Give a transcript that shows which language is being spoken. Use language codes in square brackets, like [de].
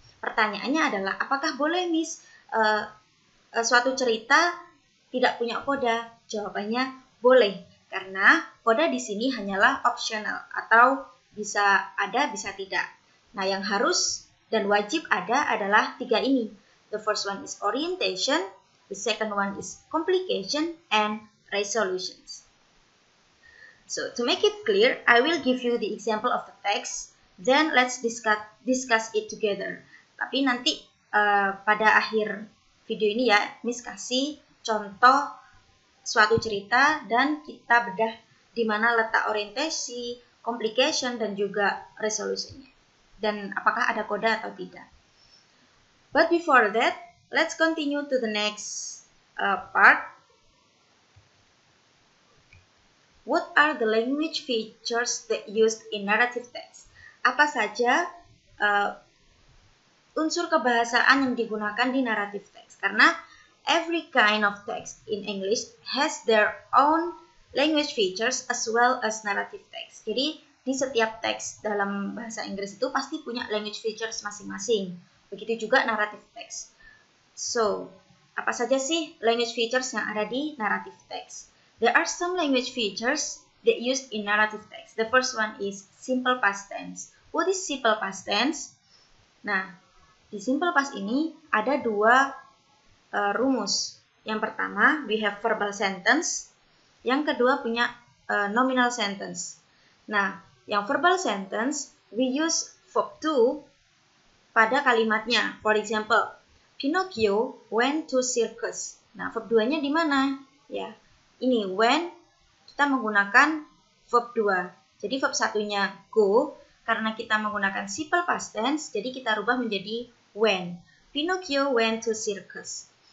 [id] Pertanyaannya adalah, apakah boleh Miss suatu cerita tidak punya coda? Jawabannya boleh, karena coda di sini hanyalah optional atau bisa ada, bisa tidak. Nah, yang harus dan wajib ada adalah 3 ini. [en] The first one is orientation, the second one is complication, and resolutions. So, to make it clear, I will give you the example of the text, then let's discuss it together. [id] Tapi nanti pada akhir video ini ya, Miss kasih contoh suatu cerita dan kita bedah di mana letak orientasi, complication, dan juga resolusinya. Dan apakah ada coda atau tidak. [en] But before that, let's continue to the next part. What are the language features that used in narrative text? [id] Apa saja unsur kebahasaan yang digunakan di narrative text? Karena [en] every kind of text in English has their own language features as well as narrative text. [id] Jadi, di setiap teks dalam bahasa Inggris itu pasti punya language features masing-masing. Begitu juga narrative text. So, apa saja sih language features yang ada di narrative text? [en] There are some language features that used in narrative text. The first one is simple past tense. What is simple past tense? [id] Nah, di simple past ini ada 2 rumus. Yang pertama, [en] we have verbal sentence. [id] Yang kedua punya nominal sentence. Nah, yang verbal sentence, [en] we use verb to [id] pada kalimatnya. [en] For example, Pinocchio went to circus. [id] Nah, verb 2-nya di mana? Ya, ini when kita menggunakan verb 2. Jadi verb 1-nya go, karena kita menggunakan simple past tense, jadi kita rubah menjadi when. [en] Pinocchio went to circus.